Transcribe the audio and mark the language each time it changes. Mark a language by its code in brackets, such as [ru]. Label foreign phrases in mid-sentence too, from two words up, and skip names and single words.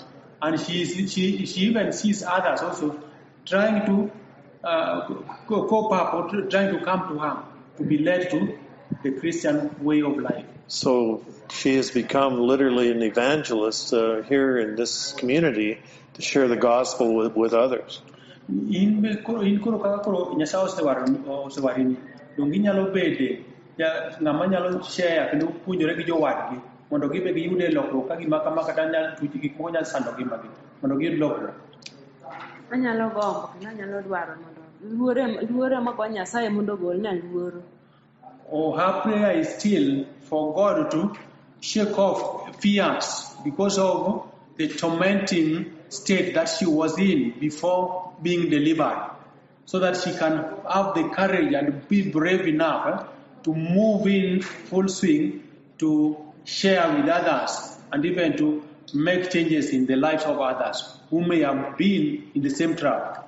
[en] And she even sees others also trying to cope up or trying to come to her to be led to the Christian way of life. So she has become literally an evangelist here in this community to share the gospel with others. [luo] In koro kaka koro Nyasaye osewarini donge inyalo bede ng'ama nyalo share kendo puonjore gi jowadgi mondo gibe giyude lokruok ka gima kama kata nyalo tuchi gik moko nyalo sando ngimagi mondo giyud lokruok. Anyalo gombo kendo anyalo dwaro mondo luore mago Nyasaye mondo golna luoro. [en] Her prayer is still for God to shake off fears because of the tormenting state that she was in before being delivered, so that she can have the courage and be brave enough to move in full swing to share with others and even to make changes in the lives of others who may have been in the same trap.